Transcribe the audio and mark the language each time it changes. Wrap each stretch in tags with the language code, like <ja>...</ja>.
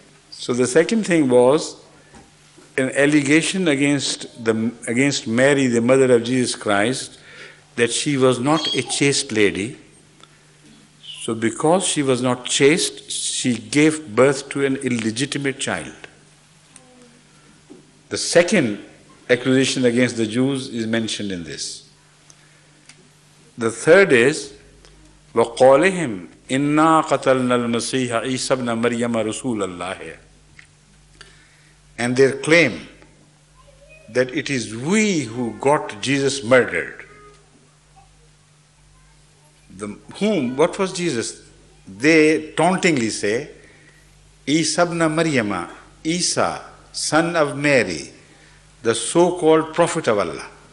<en>So the second thing was an allegation against Mary, the mother of Jesus Christ, that she was not a chaste lady. So because she was not chaste, she gave birth to an illegitimate child. The second accusation against the Jews is mentioned in this. The third is,</en> <ar>وَقَوْلِهِمْ إِنَّا قَتَلْنَا الْمَسِيحَ عِيسَى ابْنَ مَرْيَمَ رَسُولَ اللَّهِ.</ar> <en>And their claim that it is we who got Jesus murdered. What was Jesus? They tauntingly say, Isa ibn Maryama, Isa, son of Mary, the so-called prophet of Allah.</en>